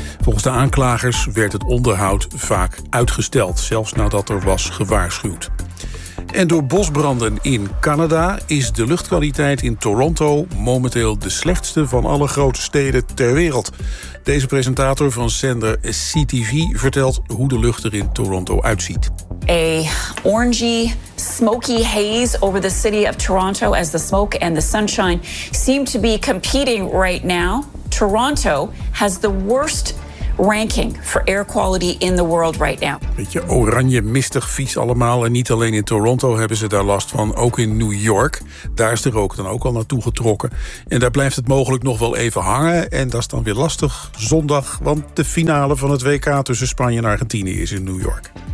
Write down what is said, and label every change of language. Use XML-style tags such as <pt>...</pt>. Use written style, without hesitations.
<nl>Volgens de aanklagers werd het onderhoud vaak uitgesteld, zelfs nadat er was gewaarschuwd. En door bosbranden in Canada is de luchtkwaliteit in Toronto momenteel de slechtste van alle grote steden ter wereld. Deze presentator van zender CTV vertelt hoe de lucht er in Toronto uitziet.</nl> <en>A orangey, smoky haze over the city of Toronto as the smoke and the sunshine seem to be competing right now. Toronto has the worst ranking for air quality in the world right now.</en> <nl>Beetje oranje, mistig, vies allemaal. En niet alleen in Toronto hebben ze daar last van, ook in New York. Daar is de rook dan ook al naartoe getrokken. En daar blijft het mogelijk nog wel even hangen. En dat is dan weer lastig zondag, want de finale van het WK tussen Spanje en Argentinië is in New York.</nl>